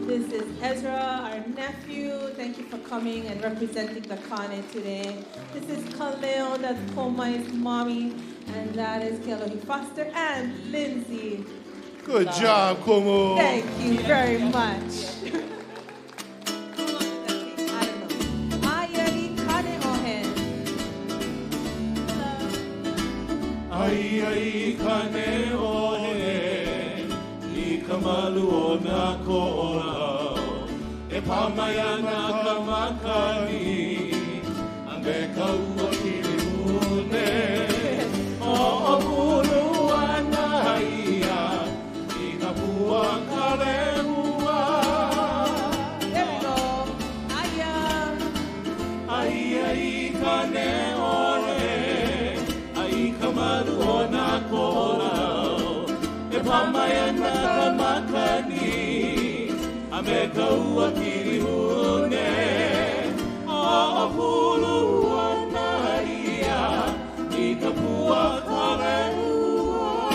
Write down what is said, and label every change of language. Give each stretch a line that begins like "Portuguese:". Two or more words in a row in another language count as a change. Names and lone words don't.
English: This is Ezra, our nephew. Thank you for coming and representing the Kane today. This is Kaleo, that's Pomai's mommy. And that is Kealohi Foster and Lindsay. Good job, Kumu. Thank you very much.
Hawaiian: Ai ai kane ohe, I kamalu o na ko'olau, E pamaya na kamakani, Ame kaua kirihune, O mulu ana ia, I kapua kalehua.
English: There we go.
Hawaiian: Ai ai kane ohe, Ai kamalu o na ko'olau, E pamaya na kamakani, Ame kaua kirihune, O mulu ana ia, I kapua kalehua.